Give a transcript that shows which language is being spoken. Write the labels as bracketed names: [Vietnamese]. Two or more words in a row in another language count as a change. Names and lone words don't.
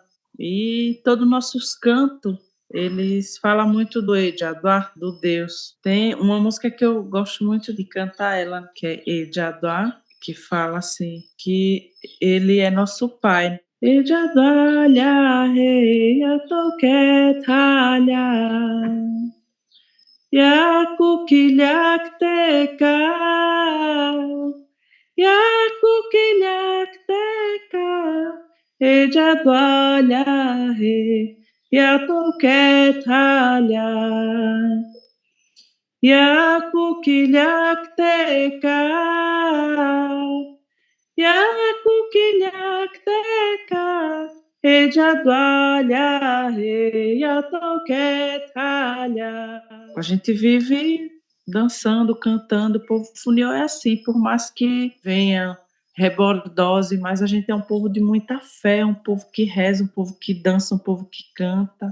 [Portuguese] E todos os nossos cantos, eles falam muito do Ejaduá, do Deus. Tem uma música que eu gosto muito de cantar ela, que é Ejaduá, que fala assim, que ele é nosso pai. [Fulniô] Ejaduá, rei, talha, yakukilyak teka, yakukilyak teka, Ejaduá, rei, talha, yakukilyak teka, yakukilyak teka, Ejaduá, rei, talha. [Portuguese] A gente vive dançando, cantando. O povo Funiô é assim, por mais que venha rebordose, mas a gente é um povo de muita fé, um povo que reza, um povo que dança, um povo que canta.